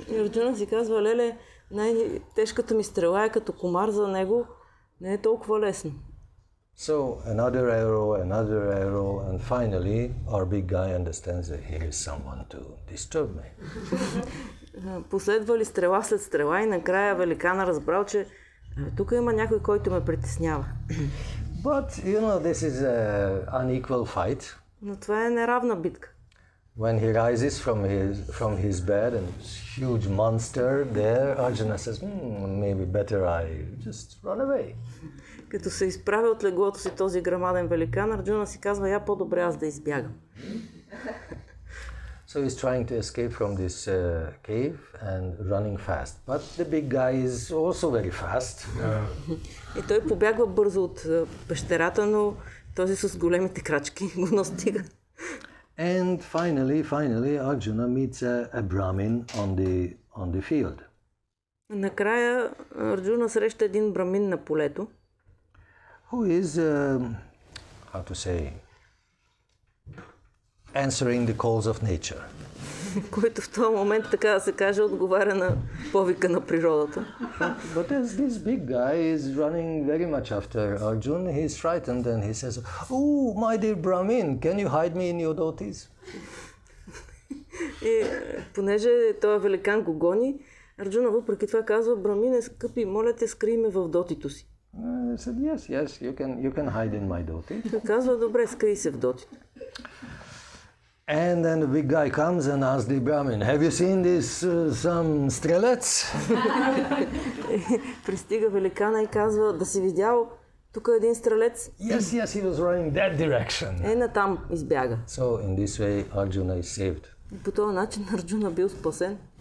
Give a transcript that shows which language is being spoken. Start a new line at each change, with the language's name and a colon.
Bulgarian: Арджуна си казва, леле, най-тежката ми стрела е като комар за него, не е толкова лесно.
English: So another arrow, and finally our big guy understands that here is someone to disturb me.
Bulgarian: Последвали стрела след стрела и накрая великана разбрал, че тук има някой, който ме притеснява.
English: But this is an unequal fight.
Bulgarian: Но това е неравна битка.
English: When he rises from his bed and huge monster there, Arjuna says, maybe better I just run away.
Bulgarian: Като се изправя от леглото си този грамаден великан, Арджуна си казва, я по-добре аз да избягам.
English: So he's trying to escape from this cave and running fast. But the big guy is also very fast.
Bulgarian: И той побягва бързо от пещерата, но този с големите крачки го настига.
English: And finally, Arjuna meets a Brahmin on the field.
Bulgarian: Накрая Арджуна среща един брамин на полето.
English: Who is, how to say, answering the calls of nature.
Bulgarian: Който в този момент, така да се каже, отговаря на повика на природата.
English: But as this big guy is running very much after Arjuna, he is frightened and he says, "Oh, my dear Brahmin, can you hide me in your dotis?"
Bulgarian: И понеже този великан го гони, Арджуна въпреки това казва, Брамине, скъпи, моля те, скрий ме в дотито си.
English: He said, yes, you can hide in my doti.
Bulgarian: Той казва, добре, скрий се в дотито.
English: And then the big guy comes and asks the Brahmin, "Have you seen this some strelets?"
Bulgarian: Пристига великана и казва, да си видял тук един стрелец.
English: Yes, he was running that direction.
Bulgarian: Натам избяга.
English: So in this way Arjuna is saved.
Bulgarian: И по този начин Арджуна бил спасен.